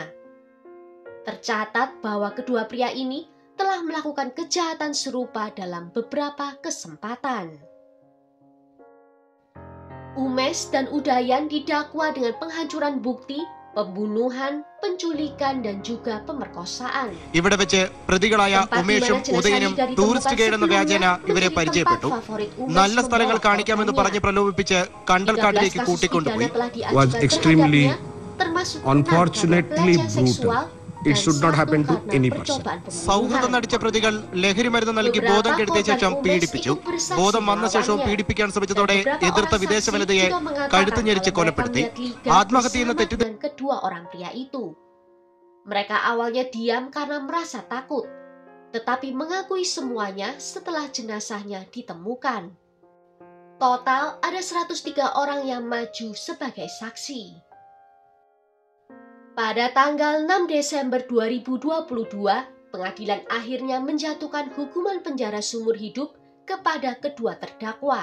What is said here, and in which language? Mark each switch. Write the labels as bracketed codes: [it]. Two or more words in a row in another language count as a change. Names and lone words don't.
[id] Tercatat bahwa kedua pria ini telah melakukan kejahatan serupa dalam beberapa kesempatan. Umes dan Udayan didakwa dengan penghancuran bukti, pembunuhan, penculikan, dan juga pemerkosaan. [ml] ഇവിടെ വെച്ച് പ്രതികളായ ഉമേഷും ഉദയനും [en] tourist guide [ml] എന്ന വ്യാജേന ഇവരെ പരിചയപ്പെട്ടു. നല്ല സ്ഥലങ്ങൾ കാണിക്കാമെന്ന് പറഞ്ഞ് പ്രലോഭിപ്പിച്ച് കണ്ടൽക്കാട്ടിലേക്ക് കൂട്ടിക്കൊണ്ടുപോയി. [en] Was extremely unfortunately brutal. It should not happen to any person. [ml] സൗഹൃദം നടിച്ച പ്രതികൾ ലഹരി മരുന്ന് നൽകി ബോധം കെടുത്തിയ ശേഷം പീഡിപ്പിച്ചു. ബോധം വന്ന ശേഷവും പീഡിപ്പിക്കാൻ ശ്രമിച്ചതോടെ എതിർത്ത വിദേശ വനിതയെ കഴുത്ത് ഞെരിച്ച് കൊലപ്പെടുത്തി. ആത്മഹത്യ എന്ന തെറ്റിദ്ധ [id] kedua orang pria itu. Mereka awalnya diam karena merasa takut, tetapi mengakui semuanya setelah jenazahnya ditemukan. Total ada 103 orang yang maju sebagai saksi. Pada tanggal 6 Desember 2022, pengadilan akhirnya menjatuhkan hukuman penjara seumur hidup kepada kedua terdakwa.